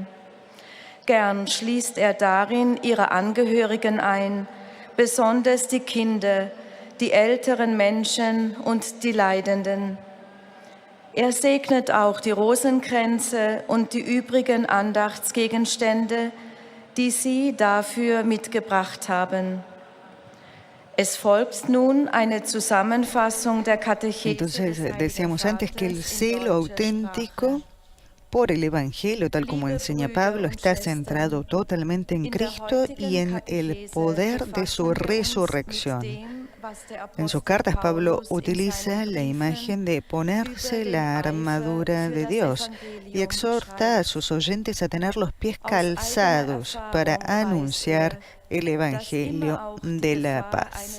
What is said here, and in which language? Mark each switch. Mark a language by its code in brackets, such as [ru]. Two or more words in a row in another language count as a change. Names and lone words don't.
[de] Gern schließt er darin ihre Angehörigen ein, besonders die Kinder, die älteren Menschen und die Leidenden. Er segnet auch die Rosenkränze und die übrigen Andachtsgegenstände, die Sie dafür mitgebracht haben. Es folgt nun eine Zusammenfassung der Katechese. [es] Entonces, decíamos antes que el celo auténtico por el Evangelio, tal como enseña Pablo, está centrado totalmente en Cristo y en el poder de su resurrección. En sus cartas, Pablo utiliza la imagen de ponerse la armadura de Dios y exhorta a sus oyentes a tener los pies calzados para anunciar el Evangelio de la paz.